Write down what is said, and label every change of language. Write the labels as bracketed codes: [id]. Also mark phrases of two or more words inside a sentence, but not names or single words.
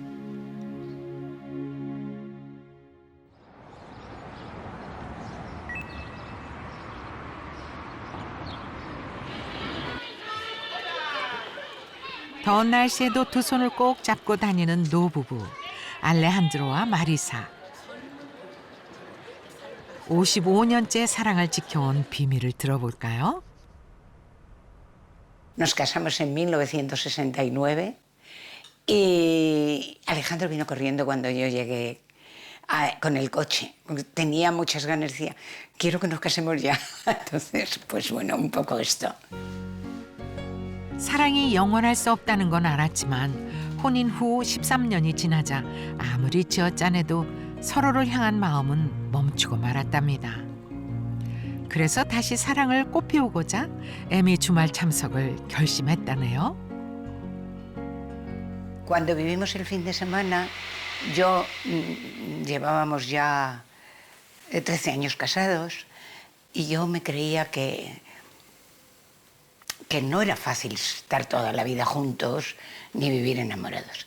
[ko] 더운 날씨에도 두 손을 꼭 잡고 다니는 노부부 알레한드로와 마리사. 55년째 사랑을 지켜온 비밀을 들어볼까요? [es] Nos casamos en 1969 y Alejandro vino corriendo cuando yo llegué con el coche. Tenía muchas ganas, decía, quiero que nos casemos ya. Entonces, pues bueno, un poco esto. [ko] 사랑이 영원할 수 없다는 건 알았지만 혼인 후 13년이 지나자 아무리 쥐어짜내도 서로를 향한 마음은 멈추고 말았답니다. 그래서 다시 사랑을 꽃피우고자 에미 주말 참석을 결심했다네요. [es] Cuando vivimos el fin de semana, llevábamos ya 13 años casados y yo me creía que no era fácil estar toda la vida juntos ni vivir enamorados.